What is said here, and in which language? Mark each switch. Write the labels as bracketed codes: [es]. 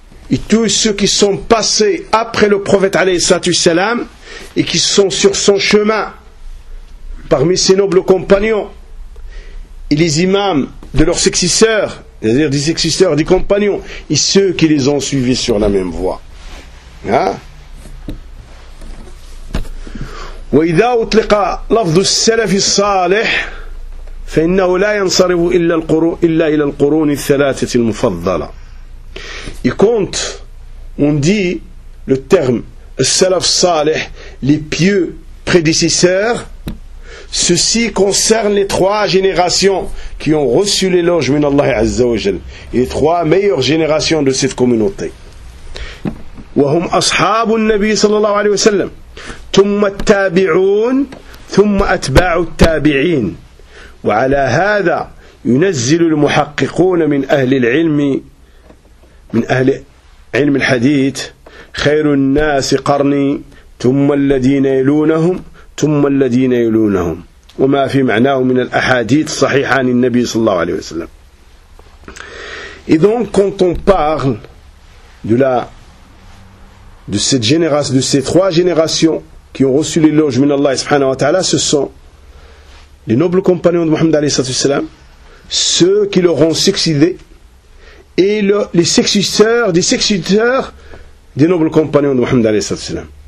[fr] Et tous ceux qui sont passés après le prophète [ar] alayhi salatu wassalam [fr] et qui sont sur son chemin parmi ses nobles compagnons et les imams de leurs successeurs, c'est-à-dire des successeurs, des compagnons, et ceux qui les ont suivis sur la même voie. [ar] وإذا أطلق لفظ السلف الصالح فإنه لا ينصرف إلا القرون إلا إلى القرون الثلاثة المفضلة. [fr] Et quand on dit le terme السلف الصالح, les pieux prédécesseurs, ceci concerne les trois générations qui ont reçu l'éloge [ar] من الله عز وجل, [fr] et les trois meilleures générations de cette communauté. [ar] وهم أصحاب النبي صلى الله عليه وسلم ثم التابعون ثم أتباع التابعين وعلى هذا ينزل المحققون من أهل العلم من أهل علم الحديث خير الناس قرني ثم الذين يلونهم ثم الذين يلونهم وما في معناه من الأحاديث صحيحة عن النبي صلى الله عليه وسلم. [fr] إذن quand on parle de ces trois générations qui ont reçu l'éloge [ar] min Allah subhanahu wa ta'ala, [fr] ce sont les nobles compagnons de Muhammad [ar] alayhi salatu wassalam, [fr] ceux qui l'auront succédé et les successeurs des successeurs des nobles compagnons de Mohammed [ar] alayhi sallam.